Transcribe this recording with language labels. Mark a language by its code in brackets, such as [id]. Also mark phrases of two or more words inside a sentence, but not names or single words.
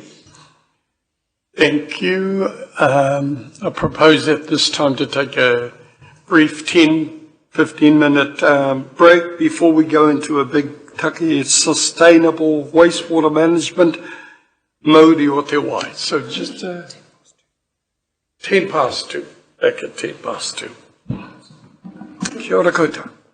[en] Thank you. I propose at this time to take a brief 10-15 minute break before we go into a big taki sustainable wastewater management mode [mi] o te wai. [en] So just 10 past 2, back at 10 past 2. [mi] Kia ora koutou.